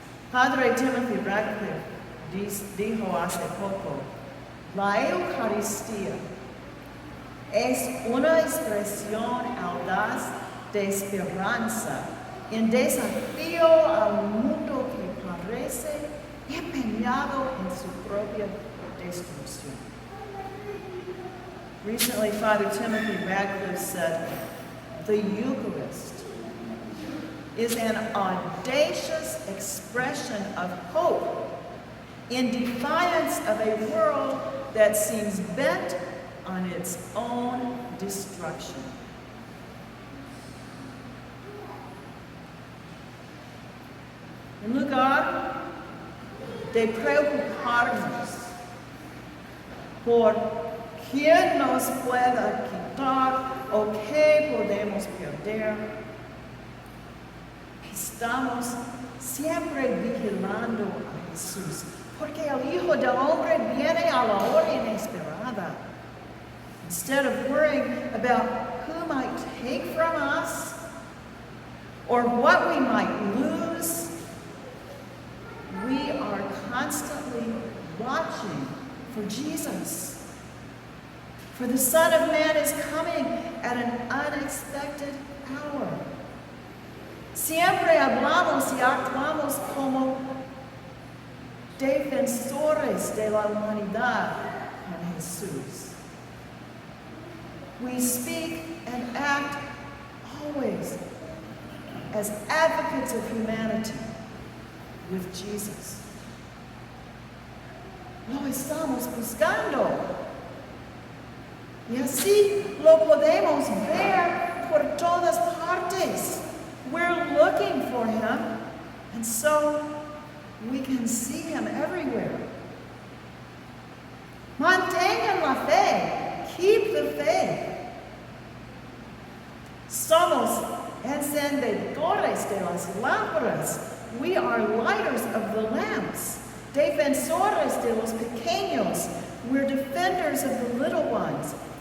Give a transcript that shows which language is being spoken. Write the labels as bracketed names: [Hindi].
[Spanish] Padre Timothy Radcliffe dijo hace poco, la Eucaristía es una expresión audaz de esperanza en desafío a un mundo que parece empeñado en su propia destrucción. [English] Recently, Father Timothy Radcliffe said, the Eucharist is an audacious expression of hope in defiance of a world that seems bent on its own destruction. [Spanish] En lugar de preocuparnos por quién nos pueda quitar o qué podemos perder, estamos siempre vigilando a Jesús, porque el Hijo del Hombre viene a la hora inesperada. [English] Instead of worrying about who might take from us or what we might lose, we are constantly watching for Jesus. For the Son of Man is coming at an unexpected hour. [Spanish] Siempre hablamos y actuamos como defensores de la humanidad con Jesús. [English] We speak and act always as advocates of humanity with Jesus. [Spanish] Lo estamos buscando. Y así lo podemos ver por todas partes. [English] We're looking for him, and so we can see him everywhere. [Spanish] Mantengan la fe. Keep the faith. Somos encendedores de las lámparas. [English] We are lighters of the lamps. [Spanish] Defensores de los pequeños. [English] We're defenders of the little ones.